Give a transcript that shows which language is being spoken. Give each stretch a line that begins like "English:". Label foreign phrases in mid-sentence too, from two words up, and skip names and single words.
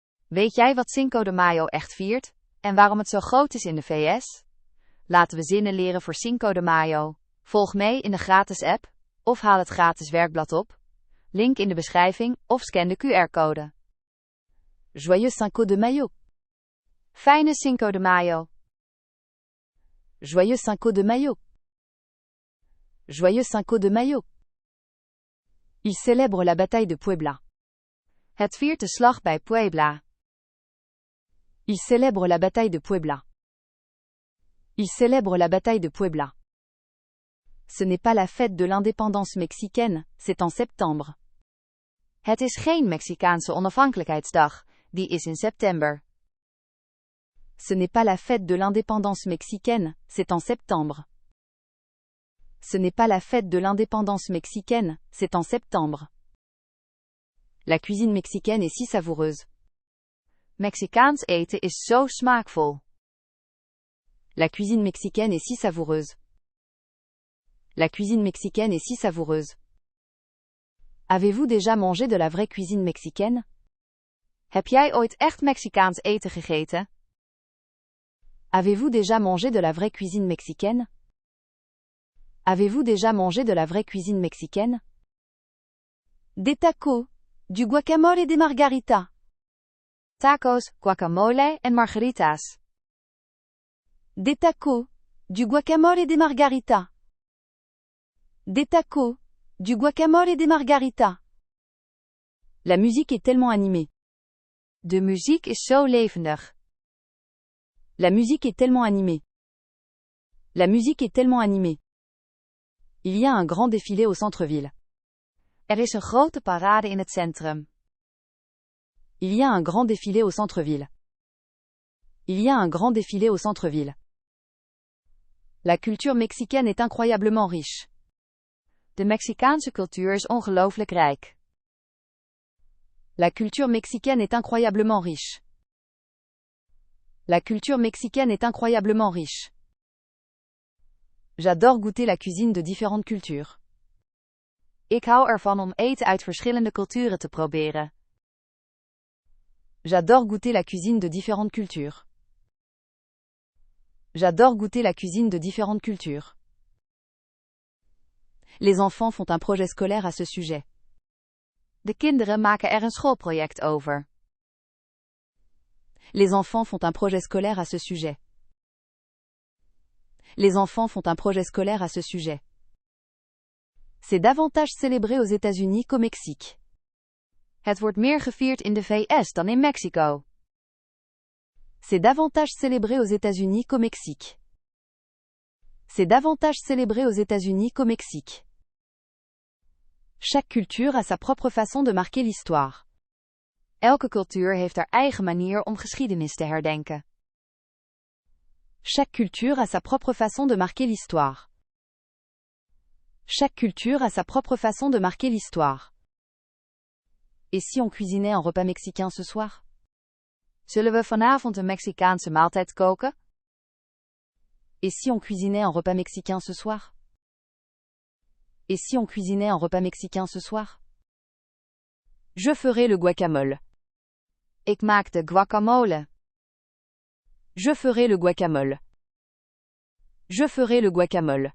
Dutch: Weet jij wat Cinco de Mayo echt viert? En waarom het zo groot is in de VS? Laten we zinnen leren voor Cinco de Mayo. Volg mee in de gratis app, of haal het gratis werkblad op. Link in de beschrijving, of scan de QR-code.
French: Joyeux Cinco de Mayo.
Dutch: Fijne Cinco de Mayo.
French: Joyeux Cinco de Mayo. Joyeux Cinco de Mayo. Il célèbre la bataille de Puebla.
Dutch: Het viert de slag bij Puebla.
French: Il célèbre la bataille de Puebla. Il célèbre la bataille de Puebla. Ce n'est pas la fête de l'indépendance mexicaine, c'est en septembre.
Dutch: Het is geen Mexicaanse onafhankelijkheidsdag, die is in september.
French: Ce n'est pas la fête de l'indépendance mexicaine, c'est en septembre. Ce n'est pas la fête de l'indépendance mexicaine, c'est en septembre. La cuisine mexicaine est si savoureuse.
Dutch: Mexicaans eten is zo smaakvol.
French: La cuisine mexicaine est si savoureuse. La cuisine mexicaine est si savoureuse. Avez-vous déjà mangé de la vraie cuisine mexicaine?
Dutch: Heb jij ooit echt Mexicaans eten gegeten?
French: Avez-vous déjà mangé de la vraie cuisine mexicaine? Avez-vous déjà mangé de la vraie cuisine mexicaine? Des tacos, du guacamole et des margaritas.
Dutch: Tacos, guacamole en margaritas.
French: Des tacos, du guacamole et des margaritas. Des tacos, du guacamole et des margaritas. La musique est tellement animée.
Dutch: De muziek is zo levendig.
French: La musique est tellement animée. La musique est tellement animée. Il y a un grand défilé au centre-ville.
Dutch: Er is een grote parade in het centrum.
French: Il y a un grand défilé au centre-ville. Il y a un grand défilé au centre-ville. La culture mexicaine est incroyablement riche.
Dutch: De Mexicaanse cultuur is ongelooflijk rijk.
French: La culture mexicaine est incroyablement riche. La culture mexicaine est incroyablement riche. J'adore goûter la cuisine de différentes cultures.
Dutch: Ik hou ervan om eten uit verschillende culturen te proberen.
French: J'adore goûter la cuisine de différentes cultures. J'adore goûter la cuisine de différentes cultures. Les enfants font un projet scolaire à ce sujet.
Dutch: De kinderen maken er een schoolproject over.
French: Les enfants font un projet scolaire à ce sujet. Les enfants font un projet scolaire à ce sujet. C'est davantage célébré aux États-Unis qu'au Mexique.
Dutch: Het wordt meer gevierd in de VS dan in Mexico.
French: C'est davantage célébré aux États-Unis qu'au Mexique. C'est davantage célébré aux États-Unis qu'au Mexique. Chaque culture a sa propre façon de marquer l'histoire.
Dutch: Elke cultuur heeft haar eigen manier om geschiedenis te herdenken.
French: Chaque culture a sa propre façon de marquer l'histoire. Chaque culture a sa propre façon de marquer l'histoire. Et si on cuisinait un repas mexicain ce soir?
Dutch: Zullen we vanavond een Mexicaanse maaltijd koken?
French: Et si on cuisinait un repas mexicain ce soir? Et si on cuisinait un repas mexicain ce soir? Je ferai le guacamole.
Dutch: Ik maak de guacamole.
French: Je ferai le guacamole. Je ferai le guacamole.